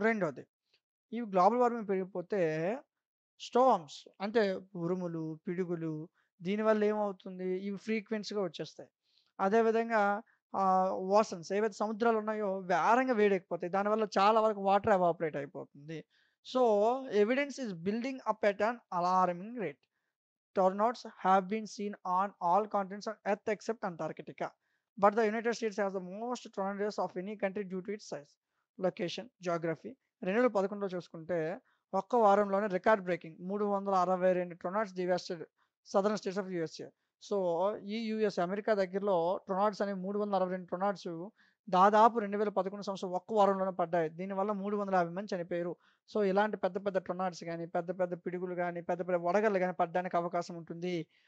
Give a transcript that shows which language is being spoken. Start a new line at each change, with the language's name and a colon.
Telugu: రెండోది, ఈ global warming పెరిగిపోతే storms అంటే ఉరుములు, పిడుగులు దీనివల్ల ఏమవుతుంది? ఇవి ఫ్రీక్వెన్సీ‌గా వచ్చేస్తాయి. అదేవిధంగా ఓషన్స్ ఏవైతే సముద్రాలున్నాయో వేగంగా వేడెక్కిపోతాయి. దానివల్ల చాలా వరకు వాటర్ ఎవాపరేట్ అయిపోతుంది. So,
English: Evidence is building up at an alarming rate. Tornadoes have been seen on all continents on Earth except Antarctica. But the United States has the most tornadoes of any country due to its size, location, geography.
Telugu: 2011లో చూసుకుంటే ఒక్క వారంలోనే
English: Record breaking 362 tornadoes devastated southern states of USA.
Telugu: So, ఈ US America దగ్గరలో టొర్నాడోస్ అనేవి 362 టొర్నాడోస్ దాదాపు 2011 సంవత్సరం ఒక్క వారంలోనే పడ్డాయి. దీనివల్ల 350 మంది చనిపోయారు. సో, ఇలాంటి పెద్ద పెద్ద టొర్నాడోస్ గాని, పెద్ద పెద్ద పిడుగులు గాని, పెద్ద పెద్ద వడగళ్ళు గాని పడడానికి అవకాశం ఉంటుంది.